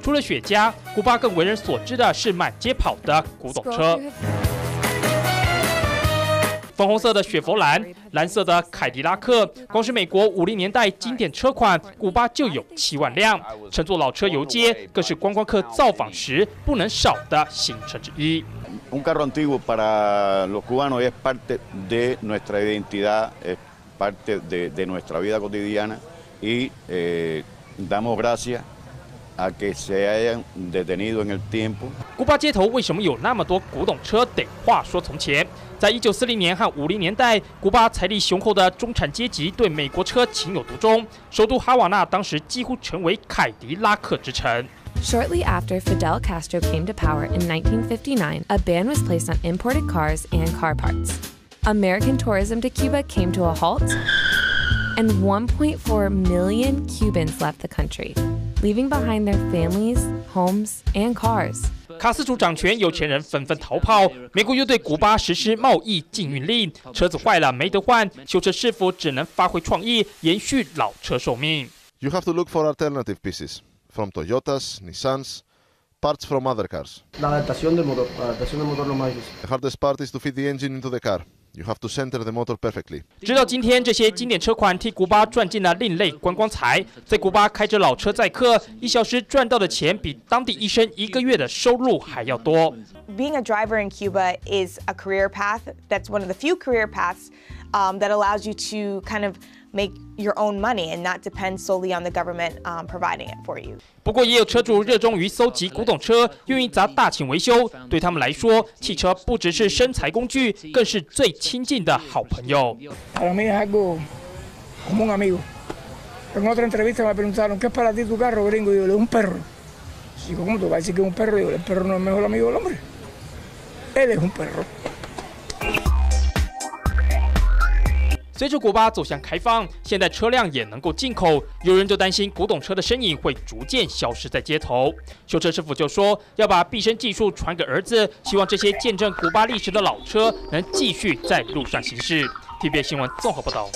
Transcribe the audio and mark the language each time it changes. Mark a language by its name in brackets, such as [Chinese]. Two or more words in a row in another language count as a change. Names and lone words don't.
[Chinese] 除了雪茄，古巴更为人所知的是满街跑的古董车。粉红色的雪佛兰，蓝色的凯迪拉克，光是美国50年代经典车款，古巴就有7万辆。乘坐老车游街，更是观光客造访时不能少的行程之一。 [Spanish] Un carro antiguo para los cubanos es parte de nuestra identidad, es parte de nuestra vida cotidiana y damos gracias a que se hayan detenido en el tiempo. [Chinese] 古巴街头为什么有那么多古董车？得话说从前，在1940年和50年代，古巴财力雄厚的中产阶级对美国车情有独钟，首都哈瓦那当时几乎成为凯迪拉克之城。 [English] Shortly after Fidel Castro came to power in 1959, a ban was placed on imported cars and car parts. American tourism to Cuba came to a halt, and 1.4 million Cubans left the country, leaving behind their families, homes, and cars. [Chinese] 卡斯楚掌权，有钱人纷纷逃跑，美国又对古巴实施贸易禁运令，车子坏了没得换，修车师傅只能发挥创意，延续老车寿命。 [English] You have to look for alternative pieces. From Toyotas, Nissans, parts from other cars. [Spanish] La adaptación del motor lo más difícil. [English] The hardest part is to fit the engine into the car. You have to center the motor perfectly. [Chinese] 直到今天，这些经典车款替古巴赚进了另类观光财。在古巴开着老车载客，1小时赚到的钱比当地医生1个月的收入还要多。 [English] Being a driver in Cuba is a career path. That's one of the few career paths that allows you to kind of make your own money and not depend solely on the government providing it for you. [Chinese] 不过也有车主热衷于搜集古董车，愿意砸大钱维修。对他们来说，汽车不只是生财工具，更是最亲近的好朋友。 [Spanish] Para mí es algo como un amigo. En otra entrevista me preguntaron ¿qué es para ti tu carro, gringo? Y yo le digo un perro. Digo ¿cómo tú vas a decir que es un perro? Digo el perro no es el mejor amigo del hombre. Él es un perro. [Chinese] 随着古巴走向开放，现在车辆也能够进口，有人就担心古董车的身影会逐渐消失在街头。修车师傅就说，要把毕生技术传给儿子，希望这些见证古巴历史的老车能继续在路上行驶。TVB 新闻综合报道。